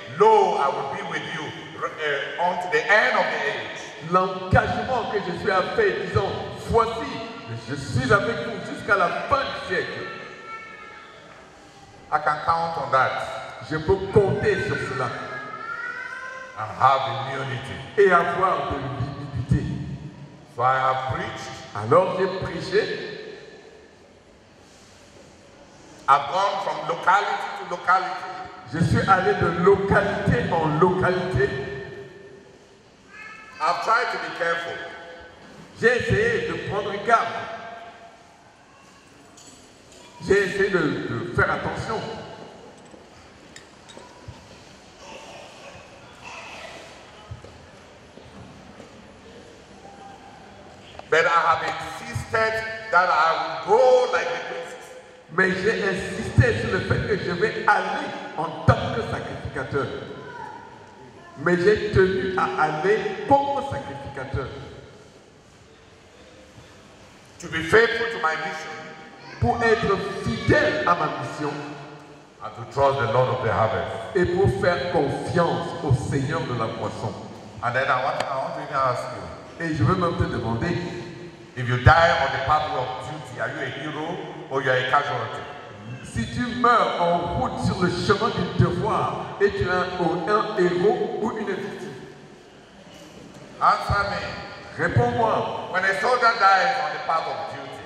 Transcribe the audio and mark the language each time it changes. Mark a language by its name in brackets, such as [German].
[English] Lo, I will be with you unto the end of the age. [French] l'engagement que Jésus a fait, disant, voici, je suis avec vous jusqu'à la fin du siècle. [English] I can count on that [French] Je peux compter sur cela [English] and have immunity. [French] et avoir de l'immunité. [English] So I have preached. [French] Alors j'ai prêché, [English] I've gone from locality to locality. [French] je suis allé de localité en localité. [English] I've tried to be careful. [French] J'ai essayé de prendre garde. J'ai essayé de faire attention. [English] But I have insisted that I will go like the priests. [French] Mais j'ai insisté sur le fait que je vais aller en tant que sacrificateur. Mais j'ai tenu à aller comme sacrificateur. [English] to be faithful to my mission, [French] pour être fidèle à ma mission [English] and to trust the Lord of the harvest. [French] et pour faire confiance au Seigneur de la moisson. [English] And then I want to even ask you, [French] Et je veux même te demander, [English] if you die on the pathway of duty, are you a hero or you are a casualty? [French] si tu meurs en route sur le chemin du devoir, es-tu un héros ou une victime? [English] Answer me. [French] Réponds-moi. [English] When a soldier dies on the path of duty,